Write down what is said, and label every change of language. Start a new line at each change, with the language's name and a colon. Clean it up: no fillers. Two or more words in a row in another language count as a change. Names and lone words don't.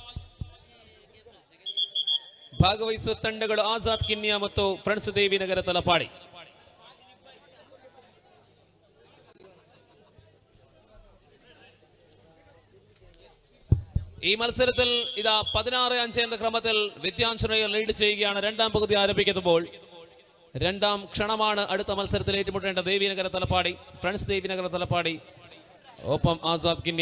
Kannada: ಭಾಗವಹಿಸುವ ತಂಡಗಳು ಆಜಾದ್ ಕಿನ್ಯಾ ಮತ್ತು ಫ್ರೆಂಡ್ಸ್ ದೇವಿನಗರ ತಲಪಾಡಿ.
Malayalam: ഈ മത്സരത്തിൽ ഇതാ 16 5 എന്ന ക്രമത്തിൽ വിദ്യാഞ്ജനയെ ലീഡ് ചെയ്യുകയാണ്. രണ്ടാം പകുതി ആരംഭിക്കുമ്പോൾ രണ്ടാം ക്ഷണമാണ് അടുത്ത മത്സരത്തിൽ ഏറ്റുമുട്ടേണ്ട ദേവിനഗര തലപ്പാടി, ഫ്രണ്ട്സ് ദേവിനഗര തലപ്പാടി ഒപ്പം ആസാദ് കിന്യ.